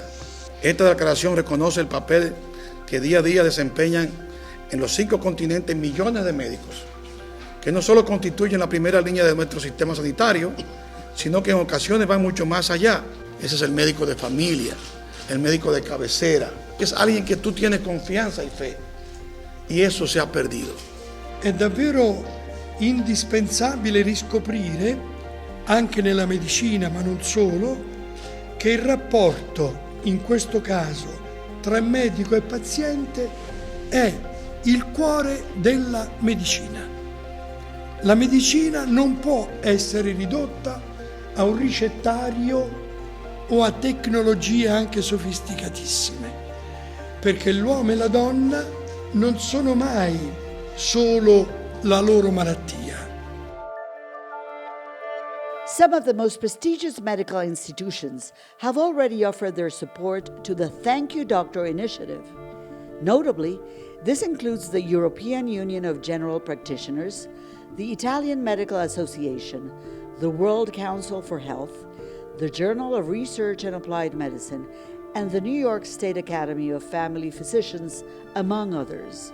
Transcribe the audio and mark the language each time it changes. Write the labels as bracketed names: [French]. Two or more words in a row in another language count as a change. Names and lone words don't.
[Spanish] Esta declaración reconoce el papel que día a día desempeñan en los 5 continentes millones de médicos, que no solo constituyen la primera línea de nuestro sistema sanitario, sino que en ocasiones van mucho más allá. Ese es el médico de familia, el médico de cabecera. Es alguien que tú tienes confianza y fe, y eso se ha perdido. [Italian] È davvero indispensabile riscoprire, anche nella medicina ma non solo, che il rapporto, in questo caso, tra medico e paziente è il cuore della medicina. La medicina non può essere ridotta a un ricettario o a tecnologie anche sofisticatissime, perché l'uomo e la donna non sono mai solo la loro malattia. [English] Some of the most prestigious medical institutions have already offered their support to the Thank You Doctor initiative. Notably, this includes the European Union of General Practitioners, the Italian Medical Association, the World Council for Health, the Journal of Research and Applied Medicine, and the New York State Academy of Family Physicians, among others.